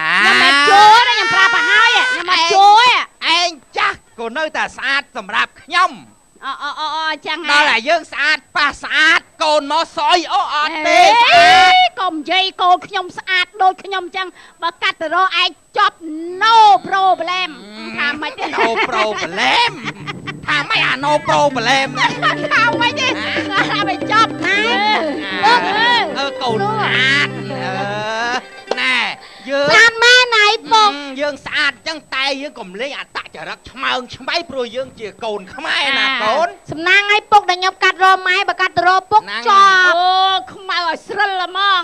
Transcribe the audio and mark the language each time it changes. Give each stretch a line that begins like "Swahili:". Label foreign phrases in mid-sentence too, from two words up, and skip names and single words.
Khmer: ខ្ញុំមិនជួយទេខ្ញុំប្រាប់ទៅហើយខ្ញុំមកជួយ ឯងចាស់ក៏នៅតែស្អាតសម្រាប់ខ្ញុំ អូចឹង ដល់តែយើងស្អាតប៉ះស្អាតកូនមកសយអូអត់ទេ ស្អាតកុំនិយាយកូនខ្ញុំស្អាតដូចខ្ញុំចឹងបើកាត់ទៅរកឯងចប់
English: no problem
Khmer: ថាម៉េចទេ
English: no problem
Khmer: ថាម៉េចអា
English: no problem
Khmer: ណា ថាម៉េចទេថាមិនចប់ណា កូនស្អាតណែយើង ស្អាតមែនណៃពុក យើងស្អាតចឹងតែយើងកុំលេងអតចរិតឆ្មើងឆ្មៃព្រោះយើងជាកូនខ្មែរណាកូន សំណាងឲ្យពុកដែលខ្ញុំកាត់រកម៉ែបើកាត់ទៅរកពុកចប់អូខ្មៅឲ្យស្រិលហ្មង